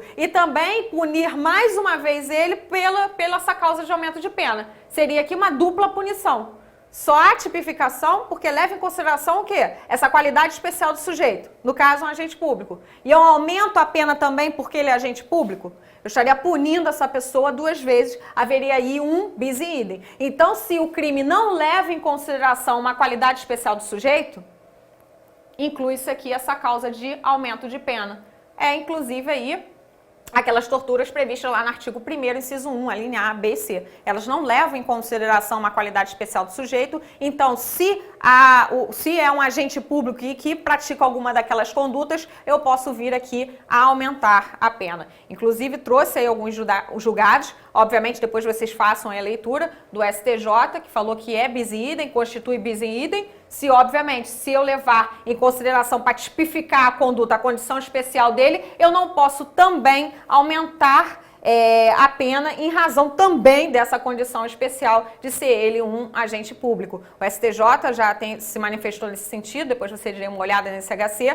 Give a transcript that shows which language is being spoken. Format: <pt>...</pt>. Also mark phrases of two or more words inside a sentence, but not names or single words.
<pt>E também punir mais uma vez ele pela essa causa de aumento de pena. Seria aqui uma dupla punição. Só a tipificação, porque leva em consideração o quê? Essa qualidade especial do sujeito, no caso, um agente público. E eu aumento a pena também porque ele é agente público? Eu estaria punindo essa pessoa 2 vezes, haveria aí um</pt> <la>bis in idem.</la> <pt>Então, se o crime não leva em consideração uma qualidade especial do sujeito, inclui-se aqui essa causa de aumento de pena. Inclusive aí, aquelas torturas previstas lá no artigo 1º, inciso 1, a linha A, B e C. Elas não levam em consideração uma qualidade especial do sujeito, então se é um agente público e que pratica alguma daquelas condutas, eu posso vir aqui a aumentar a pena. Inclusive, trouxe aí alguns julgados, obviamente depois vocês façam a leitura do STJ, que falou que é</pt> <la>bis in idem,</la> <pt>constitui</pt> <la>bis in idem,</la> <pt>se eu levar em consideração para tipificar a conduta, a condição especial dele, eu não posso também aumentar a pena em razão também dessa condição especial de ser ele um agente público. O STJ já se manifestou nesse sentido, depois você dê uma olhada nesse HC.</pt>